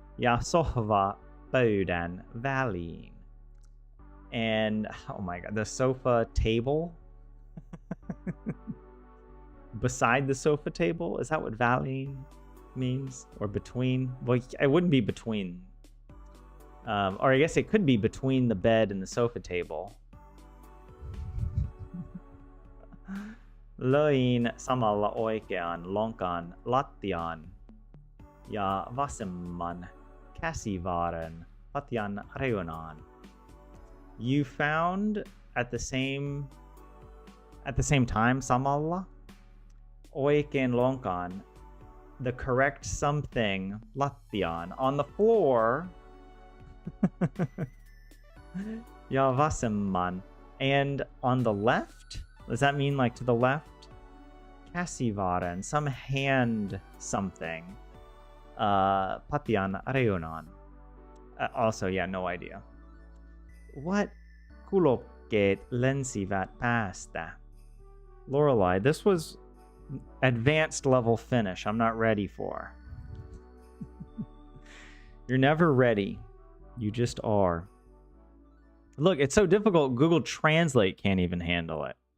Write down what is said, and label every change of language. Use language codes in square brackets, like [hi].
[fi] Ja sohva pöydän väliin. [en] And, oh my god, the sofa table? Beside the sofa table? Is that what väliin means? Or between? Well, it wouldn't be between. Or I guess it could be between the bed and the sofa table. [fi] Löin samalla oikean lonkan lattiaan ja vasemman käsivarren lattian reunaan. [en] You found at the same time [fi] samalla oikean lonkan, [en] the correct something lattiaan, on the floor. [fi] Ja vasemman, [en] and on the left. Does that mean like to the left? Käsivarren, some hand something. [fi] Lattian reunaan. [en] Also, yeah, no idea. What [fi] kulokkeet lensivät päästä? [en] Lorelei, this was advanced level Finnish I'm not ready for. You're never ready. You just are. Look, it's so difficult. Google Translate can't even handle it.